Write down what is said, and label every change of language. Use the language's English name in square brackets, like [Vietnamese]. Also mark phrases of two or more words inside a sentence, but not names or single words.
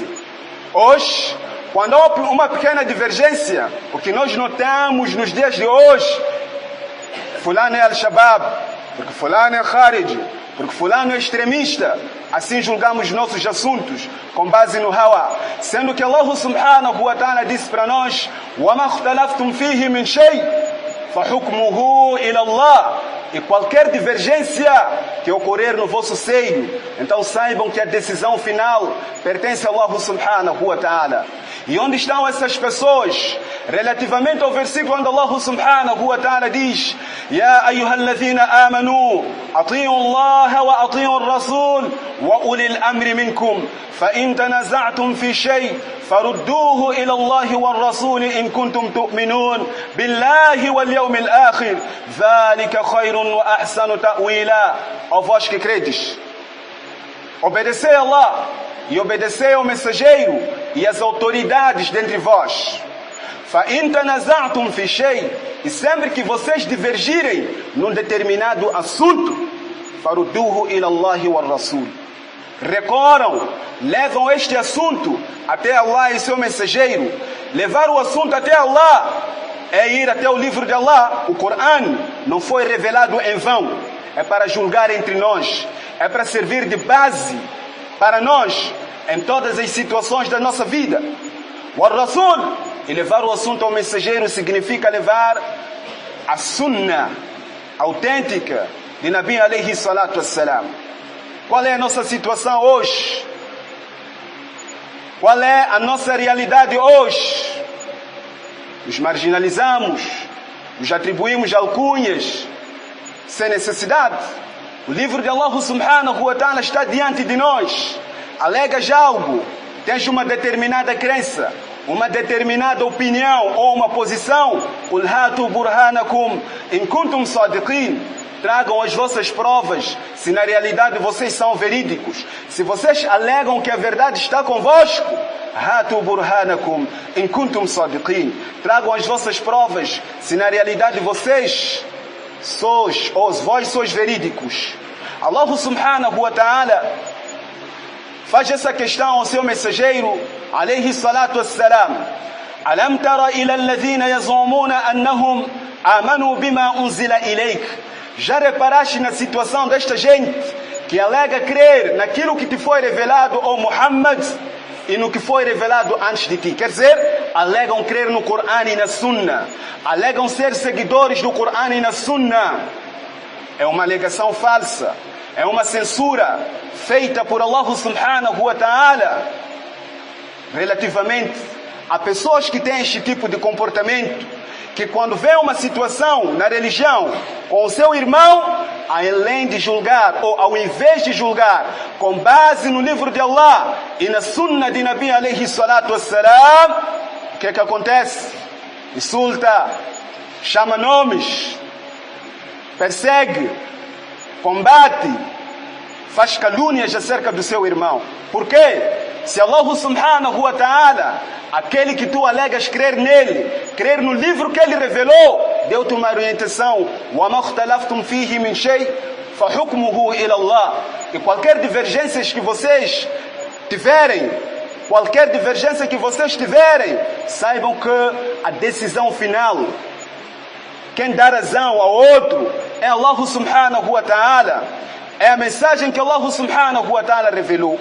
[Portuguese] Hoje, quando há uma pequena divergência, o que nós notamos nos dias de hoje, fulano é Al-Shabaab, porque fulano é Kharij, porque fulano é extremista, assim julgamos nossos assuntos, com base no Hawa. Sendo que [Arabic] الله سبحانه وتعالى [Portuguese] disse para nós, [Arabic] وَمَا اخْتَلَفْتُمْ فِيهِ مِنْ شَيْءٍ فَحُكْمُهُ إِلَى اللَّهِ. [Portuguese] E qualquer divergência que ocorrer no vosso seio, então saibam que a decisão final pertence a [Arabic] الله سبحانه وتعالى. [Portuguese] E onde estão essas pessoas? Relativamente ao versículo onde [Arabic] الله سبحانه وتعالى diz: يا أيها الذين آمنوا أطيعوا الله وأطيعوا الرسول وأولي الأمر منكم فإن تنازعتم في شيء فردوه إلى الله والرسول إن كنتم تؤمنون بالله واليوم الآخر ذلك خير وأحسن تأويلا. [Portuguese] Ó vós que credes, obedecei a Allah e obedecei ao mensageiro e às autoridades dentre vós. [Arabic] فَإِن تَنَزَعْتُمْ فِي شَيْءٍ. [Portuguese] E sempre que vocês divergirem num determinado assunto, [Arabic] فَرُدُّوهُ إِلَى اللَّهِ وَالرَّسُولِ. [Portuguese] Recorram, levam este assunto até Allah e seu mensageiro. Levar o assunto até Allah é ir até o livro de Allah. O Corão não foi revelado em vão. É para julgar entre nós. É para servir de base para nós em todas as situações da nossa vida. O Rasul, e levar o assunto ao mensageiro significa levar a sunnah autêntica de [Arabic] نبي عليه الصلاة والسلام. [Portuguese] Qual é a nossa situação hoje? Qual é a nossa realidade hoje? Nos marginalizamos, nos atribuímos alcunhas sem necessidade. O livro de [Arabic] الله سبحانه وتعالى [Portuguese] está diante de nós. Alegas algo, tens uma determinada crença, uma determinada opinião ou uma posição, [Arabic] قُلْ هَاتُوا بُرْهَانَكُمْ إِن كُنْتُمْ صَادِقِينَ. [Portuguese] Tragam as vossas provas, se na realidade vocês são verídicos. Se vocês alegam que a verdade está convosco, [Arabic] هَاتُوا بُرْهَانَكُمْ إِن كُنْتُمْ صَادِقِينَ. [Portuguese] Tragam as vossas provas, se na realidade vocês vós sois verídicos. [Arabic] الله سبحانه وتعالى [Portuguese] faz essa questão ao seu mensageiro, [Arabic] عليه الصلاة والسلام. ألم تر إلى الذين يزعمون أنهم آمنوا بما أنزل إليك. [Portuguese] Já reparaste na situação desta gente que alega crer naquilo que te foi revelado, ó Muhammad, e no que foi revelado antes de ti? Quer dizer, alegam crer no Corão e na Sunna. Alegam ser seguidores do Corão e na Sunna. é uma alegação falsa, é uma censura feita por [Arabic] الله سبحانه وتعالى [Portuguese] relativamente a pessoas que têm este tipo de comportamento, que quando vê uma situação na religião com o seu irmão, além de julgar, ou ao invés de julgar com base no livro de Allah e na sunna de [Arabic] نبي عليه الصلاة والسلام, [Portuguese] o que é que acontece? Insulta, chama nomes, persegue, combate, faz calúnias acerca do seu irmão. Por quê? Se [Arabic] الله سبحانه وتعالى, [Portuguese] aquele que tu alegas crer nele, crer no livro que ele revelou, deu-te uma orientação: وَمَا اخْتَلَفْتُمْ فِيهِ مِنْ شَيْءٍ فَحُكْمُهُ إِلَى اللَّهِ. E qualquer divergência que vocês tiverem, saibam que a decisão final, quem dá razão ao outro, é [Arabic] الله سبحانه وتعالى. [Portuguese] É a mensagem que [Arabic] الله سبحانه وتعالى [Portuguese] revelou.